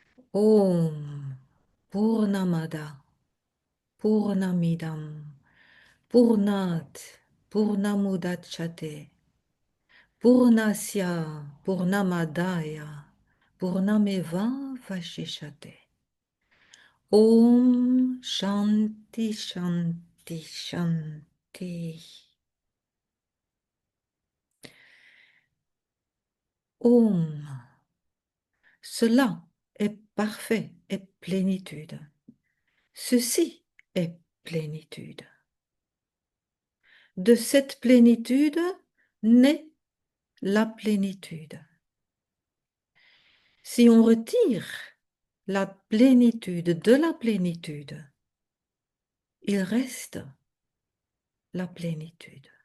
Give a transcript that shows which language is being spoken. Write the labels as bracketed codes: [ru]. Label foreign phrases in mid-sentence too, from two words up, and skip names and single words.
[sa] ॐ पूर्णमदः पूर्णमिदं पूर्णात् पूर्णमुदच्यते पूर्णस्य पूर्णमादाय पूर्णमेव अवशिष्यते. ॐ शान्तिः शान्तिः शान्तिः. Om. [fr] Cela est parfait et plénitude. Ceci est plénitude. De cette plénitude naît la plénitude. Si on retire la plénitude de la plénitude, il reste la plénitude.